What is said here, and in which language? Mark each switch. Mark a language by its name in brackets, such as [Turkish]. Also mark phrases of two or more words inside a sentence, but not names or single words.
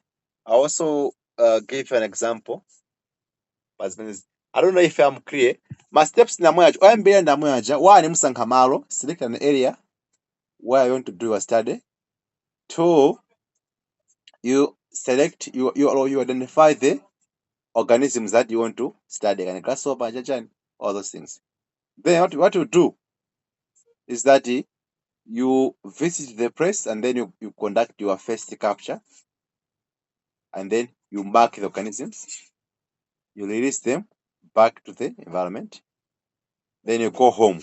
[English] I also give an example. I don't know if I'm clear. My steps [Nyanja] namwaja oyambira namwaja one musankha malo, [English] select an area where you want to do a study. 2, you select you identify the organisms that you want to study, and grasshopper, jajani, all those things. Then what you do is that you visit the place and then you conduct your first capture, and then you mark the organisms, you release them back to the environment, then you go home.